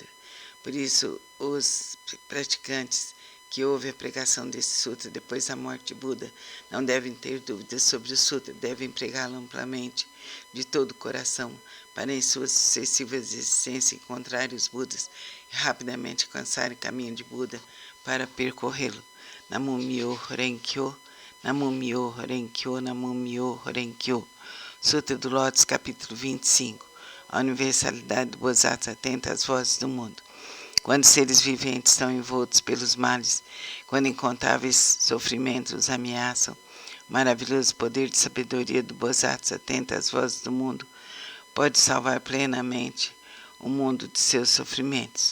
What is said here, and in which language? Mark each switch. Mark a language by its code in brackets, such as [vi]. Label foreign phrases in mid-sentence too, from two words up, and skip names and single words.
[pt] Por isso, os praticantes que ouvem a pregação desse sutra depois da morte de Buda não devem ter dúvidas sobre o sutra, devem pregá-lo amplamente de todo o coração, para em suas sucessivas existências encontrarem os Budas e rapidamente alcançarem o caminho de Buda para percorrê-lo. [ja] 南無妙法蓮華経、南無妙法蓮華経、南無妙法蓮華経. [pt] Sutra do Lótus, capítulo 25. A universalidade do Bosatsu atenta às vozes do mundo. Quando seres viventes estão envoltos pelos males, quando incontáveis sofrimentos os ameaçam, o maravilhoso poder de sabedoria do Bosatsu atenta às vozes do mundo pode salvar plenamente o mundo de seus sofrimentos.